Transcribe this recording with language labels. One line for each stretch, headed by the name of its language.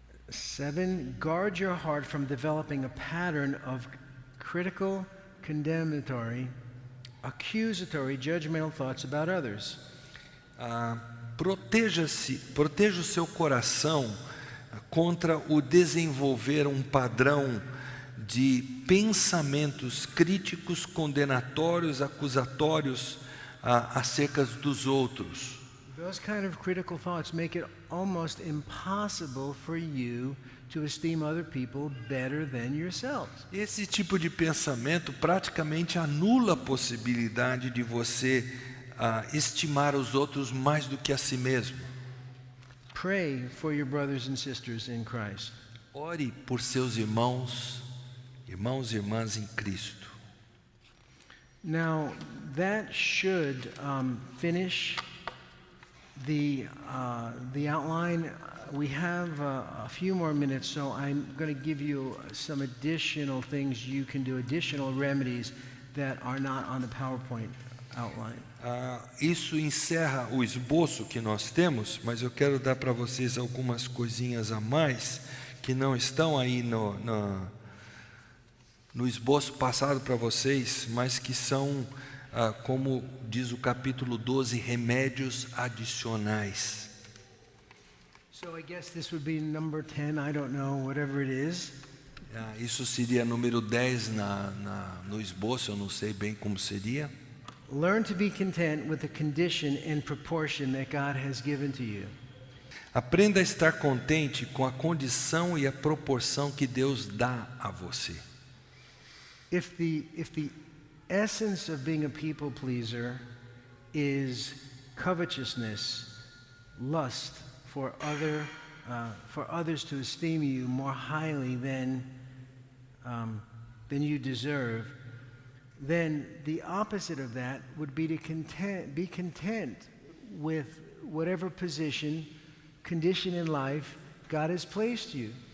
English: 7, guard your heart from developing a pattern of critical, condemnatory, accusatory, judgmental thoughts about others.
Portuguese: Proteja o seu coração contra o desenvolver um padrão de pensamentos críticos, condenatórios, acusatórios acerca dos outros.
English: Those kind of critical thoughts make it almost impossible for you to esteem other people better than yourselves.
Portuguese: Esse tipo de pensamento praticamente anula a possibilidade de você estimar os outros mais do que a si mesmo.
English: Pray for your brothers and sisters in Christ.
Portuguese: Ore por seus irmãos e irmãs em Cristo.
English: Now, that should finish the outline. We have a few more minutes, so I'm going to give you some additional things you can do, additional remedies that are not on the PowerPoint outline.
Portuguese: Isso encerra o esboço que nós temos, mas eu quero dar para vocês algumas coisinhas a mais que não estão aí no esboço passado para vocês, mas que são, como diz o capítulo 12, remédios adicionais.
English: So I guess this would be number 10, I don't know, whatever it is.
Portuguese: Isso seria número 10 no esboço, eu não sei bem como seria.
English: Learn to be content with the condition and proportion that God has given to you.
Portuguese: Aprenda a estar contente com a condição e a proporção que Deus dá a você.
English: If the essence of being a people pleaser is covetousness, lust for others to esteem you more highly than you deserve, then the opposite of that would be to be content with whatever position, condition in life God has placed you.